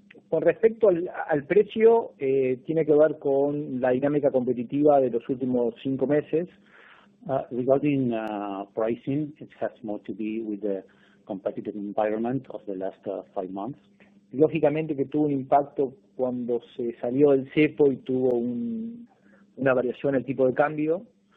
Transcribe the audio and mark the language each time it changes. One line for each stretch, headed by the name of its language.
Spanish: Con respecto al precio, tiene que ver con la dinámica competitiva de los últimos 5 meses.
English: Regarding pricing, it has more to be with the competitive environment of the last 5 months.
Spanish: Lógicamente que tuvo un impacto cuando se salió del cepo y tuvo una variación en el tipo de cambio.